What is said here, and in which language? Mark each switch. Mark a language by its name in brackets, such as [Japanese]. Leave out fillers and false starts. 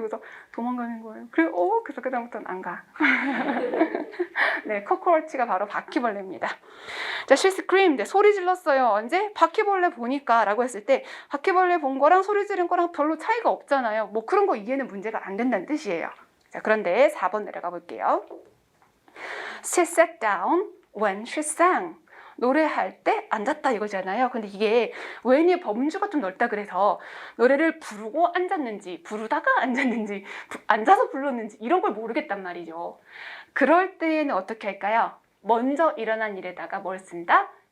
[Korean] 그래서 도망가는 거예요. 그래서 그다음부터는 안 가. 네, 코코로치가 바로 바퀴벌레입니다. 자, [English] she screamed. [Korean] 소리 질렀어요. 언제? 바퀴벌레 보니까 라고 했을 때 바퀴벌레 본 거랑 소리 지른 거랑 별로 차이가 없잖아요. 뭐 그런 거 이해는 문제가 안 된다는 뜻이에요. 자, 그런데 4번 내려가 볼게요. [English] She sat down when she sang. [Korean] 노래할 때 앉았다 이거잖아요. 근데 이게 when의 범주가 좀 넓다 그래서 노래를 부르고 앉았는지, 부르다가 앉았는지, 앉아서 불렀는지 이런 걸 모르겠단 말이죠. 그럴 때에는 어떻게 할까요? 먼저 일어난 일에다가 뭘 쓴다?